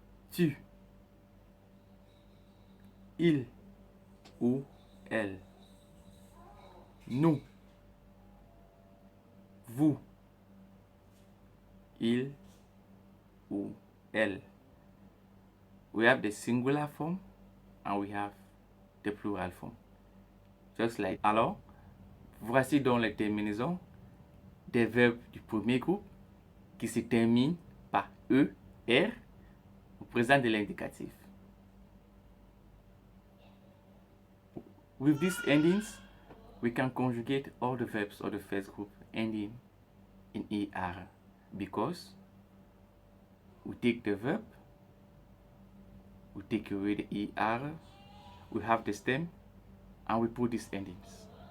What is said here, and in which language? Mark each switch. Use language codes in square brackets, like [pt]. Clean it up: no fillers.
[fr] Tu, il ou elle. Nous, vous, il ou elle. [en] We have the singular form and we have the plural form. Just like. [fr] Alors, voici donc les terminaisons des verbes du premier groupe qui se terminent par E, R au présent de l'indicatif. [en] With these endings, we can conjugate all the verbs of the first group ending in ER because we take the verb, we take away the ER, we have the stem, and we put these endings.